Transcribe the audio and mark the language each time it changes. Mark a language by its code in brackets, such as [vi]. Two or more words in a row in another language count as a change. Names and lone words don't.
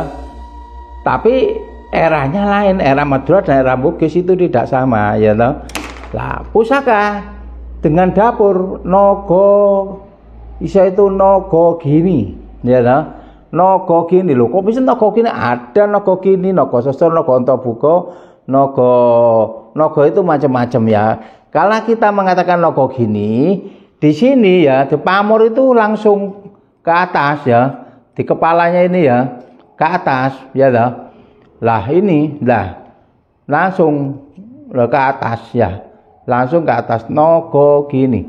[id] Tapi eranya lain, era Madura dan era Bugis itu tidak sama, ya. Lah, pusaka dengan dapur nogo, isa itu nogo gini, ya. Nogo gini loh, kok bisa nogo gini? Ada nogo gini, nogo sosor, nogo ontobuko, nogo itu macam-macam ya. Kalau kita mengatakan nogo gini, di sini ya, di pamor itu langsung ke atas ya, di kepalanya ini ya, ke atas ya dah. Lah ini, lah langsung ke atas ya, langsung ke atas nogo gini.